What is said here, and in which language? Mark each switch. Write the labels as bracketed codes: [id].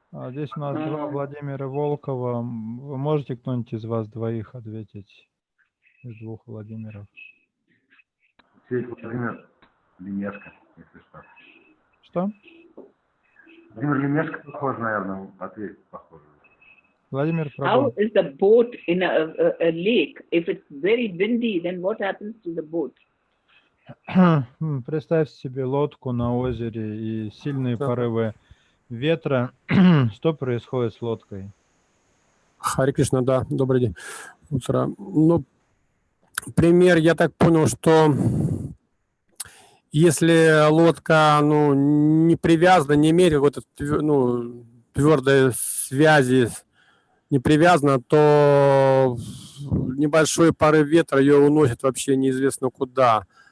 [ru] Здесь у нас два Владимира Волкова. Вы можете кто-нибудь из вас двоих ответить? Из двух Владимиров. Владимир Лемешко, если что. Что? Владимир Лемешко похож, наверное, ответить похоже. Владимир Прабhu. [en] How is the boat in a lake? If it's very windy, then what happens to the boat? [ru] Представьте себе лодку на озере и сильные порывы ветра. Что происходит с лодкой? Харе Кришна, да, добрый день. Утро. Ну, пример, я так понял, что если лодка, не привязана, не имеет вот твердой связи, не привязана, то небольшой порыв ветра ее уносит вообще неизвестно куда.